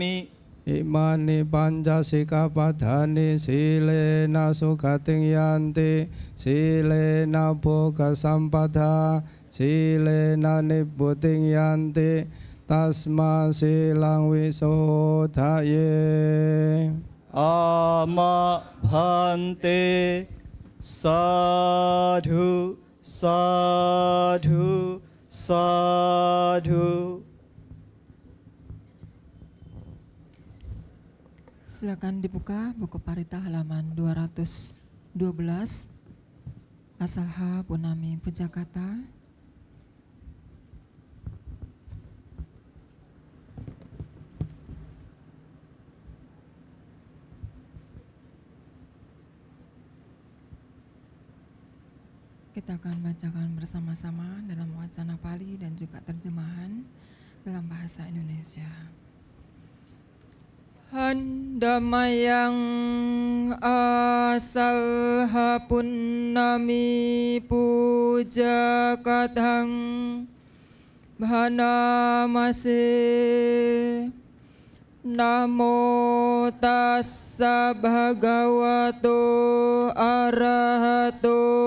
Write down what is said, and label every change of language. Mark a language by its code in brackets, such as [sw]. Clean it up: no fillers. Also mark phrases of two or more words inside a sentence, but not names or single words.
[pi] อิมานิปัญจสิกขาปทานิสีเลนะสุขติงยันติสีเลนะโภคสัมปทาสีเลนะนิพพุติงยันติตัสมาสีลังวิโสทะเย อามะพันเตสาธุสาธุสาธุ [id] Silakan dibuka buku Parita halaman 212, Pasal H Punami Pujakata. Kita akan bacakan bersama-sama dalam wacana Pali dan juga terjemahan dalam bahasa Indonesia. [pi] Handamayang asal hapunami puja katang bhanamase namo tassa bhagavato arahato